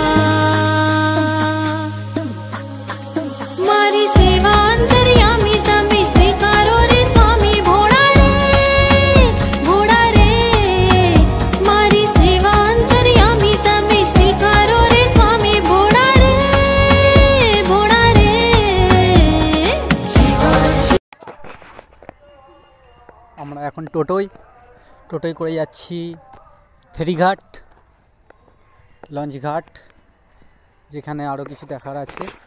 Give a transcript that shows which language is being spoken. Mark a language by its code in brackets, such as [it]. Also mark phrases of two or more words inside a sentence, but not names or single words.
[gu] મારી સેવા અંતર્યામી તમે સ્વીકારો રે સ્વામી ભોળા રે, મારી સેવા અંતર્યામી તમે સ્વીકારો રે સ્વામી ભોળા રે। [bn] আমরা এখন টোটোয় করে যাচ্ছি ফেরিঘাট, লঞ্চ ঘাট, যেখানে আরও কিছু দেখার আছে।